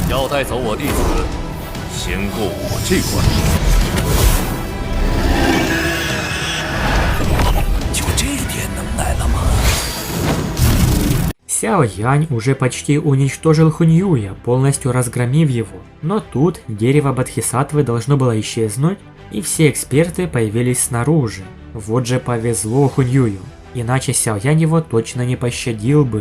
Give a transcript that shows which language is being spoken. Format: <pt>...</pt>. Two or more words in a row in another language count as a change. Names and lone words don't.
<zh>带走我弟子，先过我这关。就这点能耐了吗？</zh> <ru>Сяо Янь уже почти уничтожил Хуньюя, полностью разгромив его. Но тут дерево Бодхисаттвы должно было исчезнуть, и все эксперты появились снаружи. Вот же повезло Хуньюю, иначе Сяо Янь его точно не пощадил бы.</ru>